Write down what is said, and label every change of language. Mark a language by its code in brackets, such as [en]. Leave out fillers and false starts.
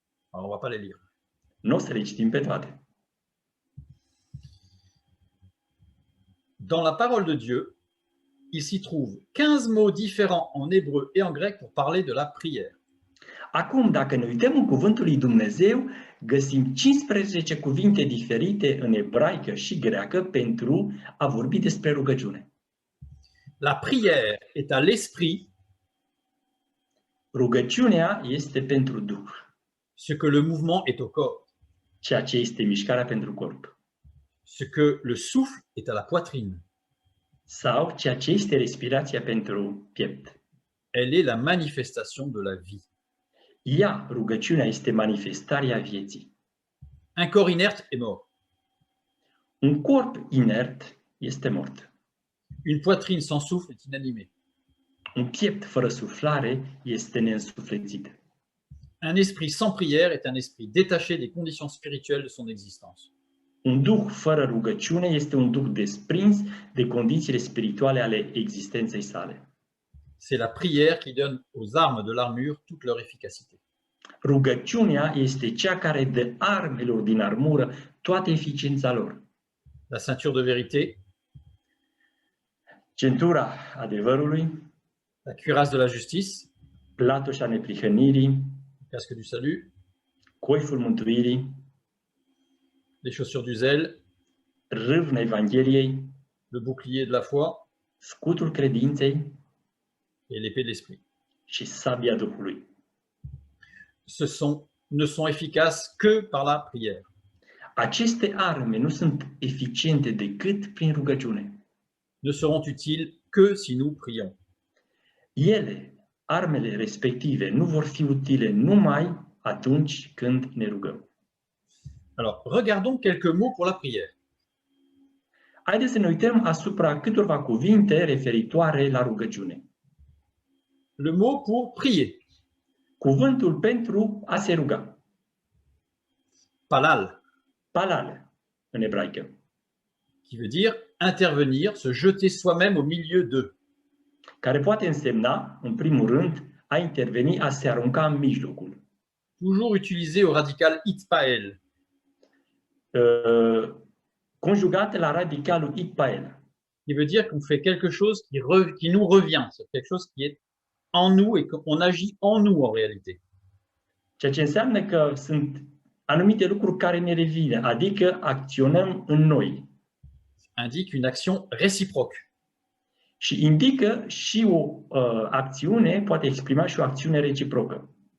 [fr] Alors, on ne va pas les lire. [ro] Nu o să le citim pe toate. [fr] Dans la parole de Dieu, il s'y trouve 15 mots différents en hébreu et en grec pour parler de la prière. [ro] Acum, dacă ne uităm în cuvântul lui Dumnezeu, găsim 15 cuvinte diferite în ebraică și greacă pentru a vorbi despre rugăciune. [fr] La prière est à l'esprit [ro] Rugăciunea este pentru Duh, [fr] ce que le mouvement est au corps, [ro] ceea ce este mișcarea pentru corp, [fr] ce que le souffle est à la poitrine. [ro] sau ceea ce este respirația pentru piept. [fr] Elle est la manifestation de la vie. [ro] Ea, rugăciunea, este manifestarea vieții. [fr] Un corps inerte est mort. [ro] Un corp inert este mort. [fr] Une poitrine sans souffle est inanimée. [ro] Un piept fără suflare este neînsuflețit. [fr] Un esprit sans prière est un esprit détaché des conditions spirituelles de son existence. [ro] Un duh fără rugăciune este un duh desprins de condițiile spirituale ale existenței sale. [fr] C'est la prière qui donne aux armes de l'armure toute leur efficacité. [ro] Rugăciunea este cea care dă armelor din armură toată eficiența lor. [fr] La ceinture de vérité, [ro] Centura adevărului, [fr] la cuirasse de la justice, [ro] platoșa neprihănirii, [fr] le casque du salut, [ro] coiful mântuirii, [fr] les chaussures du zèle, [ro] râvna Evangheliei, [fr] le bouclier de la foi [ro] scutul credinței [fr] et l'épée de l'esprit. [ro] și sabia Duhului. [fr] Ne sont efficaces que par la prière. [ro] Aceste arme nu sunt eficiente decât prin rugăciune. [fr] Ne seront utiles que si nous prions. [ro] Ele, armele respective, nu vor fi utile numai atunci când ne rugăm. [fr] Alors, regardons quelques mots pour la prière. [ro] Haideți să ne uităm asupra câtorva cuvinte referitoare la rugăciune. [fr] Le mot pour prier, [ro] Cuvântul pentru a se ruga, [fr] palal, [ro] palal, în ebraică, [fr] qui veut dire intervenir, se jeter soi-même au milieu d'eux. [ro] care poate însemna, în primul rând, a interveni, a se arunca în mijlocul. [fr] Toujours utilisé au radical itpael, [ro] Conjugat la radicalul itpael, [fr] qui veut dire qu'on fait quelque chose qui nous revient, c'est quelque chose qui est en nous et qu'on agit en nous en réalité. [ro] ceea ce înseamnă că sunt anumite lucruri care ne revin, adică acționăm în noi. [fr] Indique une action réciproque. [ro] Și indică și o acțiune, poate exprima și o acțiune reciprocă.